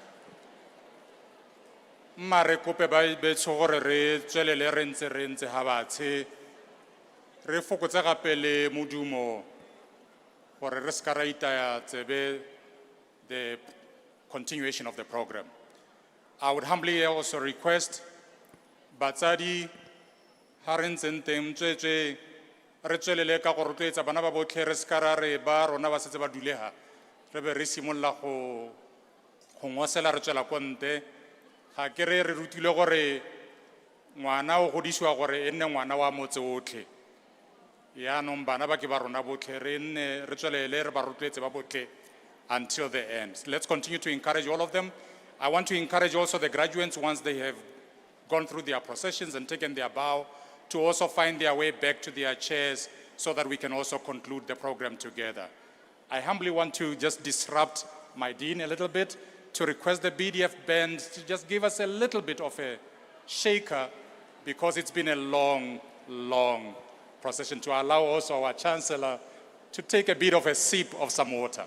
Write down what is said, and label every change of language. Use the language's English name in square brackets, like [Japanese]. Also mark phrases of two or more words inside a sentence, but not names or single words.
[Tswana] Mare kope ba betso gore re tswelele re ntse ha batshe re fokotsa gape le modumo gore re ska ra itaya tsebe [English] the continuation of the program. I would humbly also request [Tswana] batsadi ha re ntse teng tswetswe re tswelele ka go rotloetsa bana ba botlhe re ska ra re ba rona ba setse ba dulega re be re simolla go ngosela re tswela ko nte ga ke re rutile gore ngwana o godisiwa gore e nne ngwana wa motse otlhe yaanong bana ba ke ba rona botlhe re nne re tswelele re ba rotloetse ba botlhe [English] until the end. Let's continue to encourage all of them. I want to encourage also the graduates once they have gone through their processions and taken their bow to also find their way back to their chairs so that we can also conclude the program together. I humbly want to just disrupt my dean a little bit to request the BDF band to just give us a little bit of a shaker because it's been a long, long procession, to allow also our Chancellor to take a bit of a sip of some water.